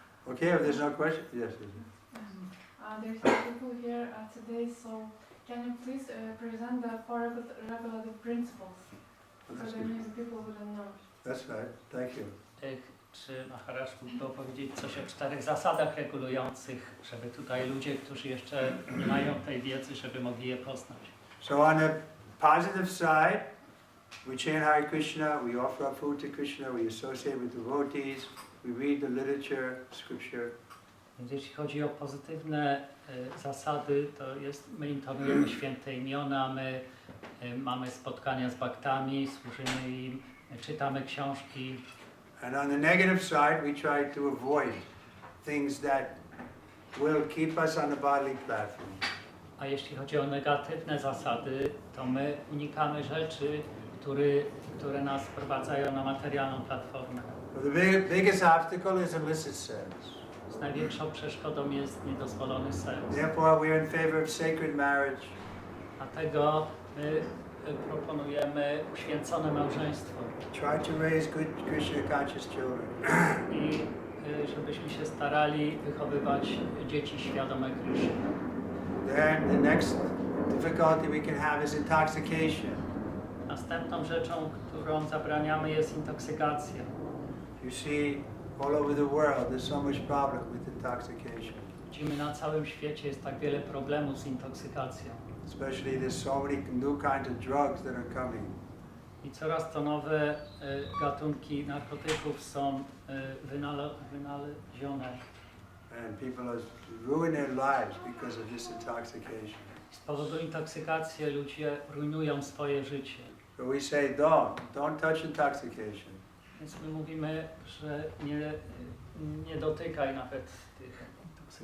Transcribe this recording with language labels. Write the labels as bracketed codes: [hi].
[en] Okay, if there's no question, yes. There's some people here today, so can you please present the 4 regulative principles? So That's that good. means people wouldn't know. That's right. Thank you. [pl] Czy Maharaj mógł powiedzieć coś o 4 zasadach regulujących, żeby tutaj ludzie, którzy jeszcze nie mają tej wiedzy, żeby mogli je poznać? [en] So on the positive side, we chant Hare Krishna, we offer up food to Krishna, we associate with devotees, we read the literature, scripture. [pl] Więc jeśli chodzi o pozytywne zasady, to jest, my intonujemy święte imiona, my mamy spotkania z bhaktami, służymy im, czytamy książki. [en] And on the negative side, we try to avoid things that will keep us on the bodily platform. [pl] A jeśli chodzi o negatywne zasady, to my unikamy rzeczy, które nas wprowadzają na materialną platformę. [en] So the biggest obstacle is illicit sex. [pl] Z największą przeszkodą jest niedozwolony seks. [en] Therefore, we are in favor of sacred marriage. [pl] Dlatego my proponujemy uświęcone małżeństwo. [en] Try to raise good Krishna conscious children. [pl] I żebyśmy się starali wychowywać dzieci świadome Kryszny. [en] Then the next difficulty we can have is intoxication. [pl] Następną rzeczą, którą zabraniamy, jest intoksykacja. [en] You see, all over the world, there's so much problem with intoxication. [pl] Widzimy, na całym świecie jest tak wiele problemów z intoksykacją. [en] Especially there's so many new kinds of drugs that are coming. [pl] I coraz to nowe gatunki narkotyków są wynalezione. [en] And people are ruining their lives because of this intoxication. [pl] Z powodu intoksykacji ludzie rujnują swoje życie. [en] So we say, don't touch intoxication. [pl] Więc my mówimy, że nie dotykaj nawet tych intoksykacji.